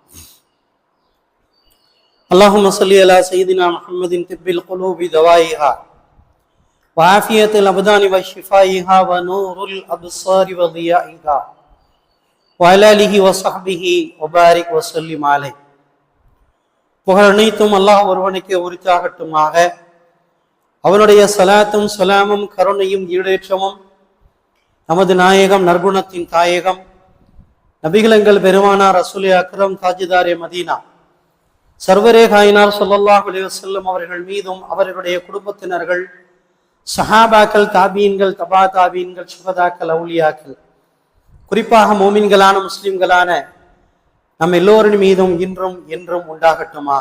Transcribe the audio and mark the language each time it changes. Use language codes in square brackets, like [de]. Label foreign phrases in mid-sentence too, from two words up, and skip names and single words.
[ar] اللهم صل على سيدنا محمد طب القلوب دوائها وعافية الأبدان وشفائها ونور الأبصار وضيائها وعلى آله وصحبه وبارك وسلم عليه. [ta] புகழ் அனைத்தும் அல்லாஹ் ஒருவனுக்கு உரித்தாகட்டுமாக. அவனுடைய சலாத்தும் சலாமும் கருணையும் ஈடேற்றமும் நமது நாயகம் நற்குணத்தின் தாயகம் நபிகளங்கள் பெருமானார் [ur] رسولِ اکرم تاجدارِ مدینہ سرورِ کائنات [ar] صلى الله عليه وسلم [ta] அவர்கள் மீதும் அவர்களுடைய குடும்பத்தினர்கள் சஹாபாக்கள் தாபீன்கள் தபா தாபீன்கள் சுஹதாக்கள் அவுலியாக்கள் குறிப்பாக மோமின்களான முஸ்லிம்களான நம் எல்லோரின் மீதும் இன்றும் என்றும் உண்டாகட்டுமாக.